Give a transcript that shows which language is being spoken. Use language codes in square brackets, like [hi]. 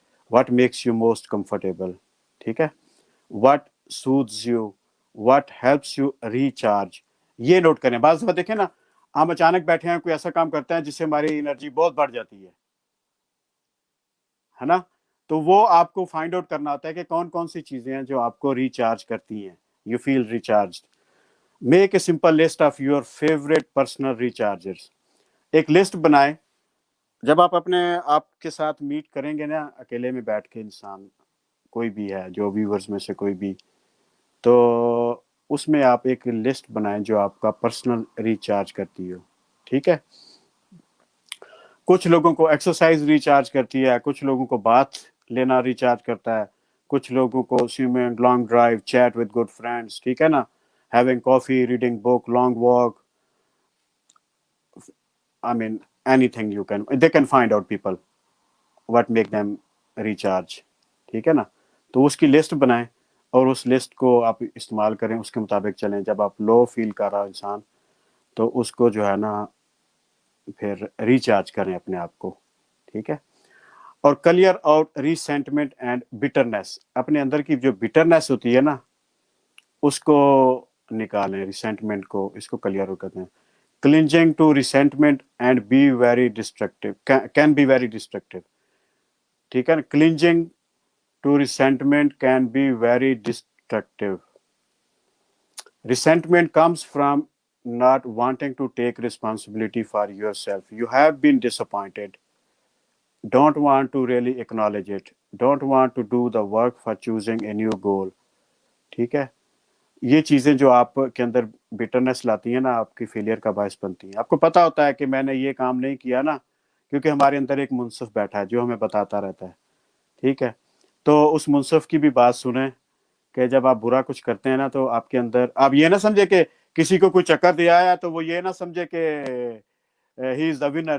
[en] What makes you most comfortable. [ur] ٹھیک ہے, [en] What soothes you, what helps you recharge. [ur] یہ note کریں. بعض دفعہ دیکھیں نا, ہم اچانک بیٹھے ہیں, کوئی ایسا کام کرتے ہیں جس سے ہماری انرجی بہت بڑھ جاتی ہے نا. تو وہ آپ کو فائنڈ آؤٹ کرنا ہوتا ہے کہ کون کون سی چیزیں ہیں جو آپ کو ریچارج کرتی ہیں. [en] You feel recharged. Make a simple list of your favourite personal rechargers. [ur] ایک لسٹ بنائیں. جب آپ اپنے آپ کے ساتھ میٹ کریں گے نا, اکیلے میں بیٹھ کے, انسان کوئی بھی ہے جو ویورز میں سے کوئی بھی, تو اس میں آپ ایک لسٹ بنائیں جو آپ کا پرسنل ریچارج کرتی ہو. ٹھیک ہے. کچھ لوگوں کو ایکسرسائز ریچارج کرتی ہے, کچھ لوگوں کو بات لینا ریچارج کرتا ہے, کچھ لوگوں کو swimming, long drive, [en] Chat with good friends. [ur] ٹھیک ہے نا, [en] Having coffee, reading book, long walk. I mean, anything they can find out people what make them recharge. [ur] ٹھیک ہے نا. تو اس کی لسٹ بنائیں اور اس لسٹ کو آپ استعمال کریں, اس کے مطابق چلیں. جب آپ لو فیل کر رہا انسان تو اس کو جو ہے نا پھر ریچارج کریں اپنے آپ کو. ٹھیک ہے. اور [en] Clear out resentment and bitterness. [ur] اپنے اندر کی جو بٹرنس ہوتی ہے نا اس کو نکالیں, ریسینٹمنٹ کو, اس کو کلیئر کرتے ہیں. [en] Clinging to resentment and be very destructive can be very destructive. [ur] ٹھیک ہے نا. [en] Clinging to resentment can be very destructive. Resentment comes from not wanting to take responsibility for yourself. You have been disappointed. Don't want to really acknowledge it. Don't want to do the work for choosing a new goal. [ur] ٹھیک ہے. یہ چیزیں جو آپ کے اندر bitterness لاتی ہیں نا, آپ کی فیلئر کا باعث بنتی ہیں. آپ کو پتا ہوتا ہے کہ میں نے یہ کام نہیں کیا نا, کیونکہ ہمارے اندر ایک منصف بیٹھا ہے جو ہمیں بتاتا رہتا ہے. ٹھیک ہے. تو اس منصف کی بھی بات سنیں کہ جب آپ برا کچھ کرتے ہیں نا تو آپ کے اندر آپ یہ نہ سمجھے کہ کسی کو کوئی چکر دیا ہے تو وہ یہ نہ سمجھے کہ [en] He is the winner.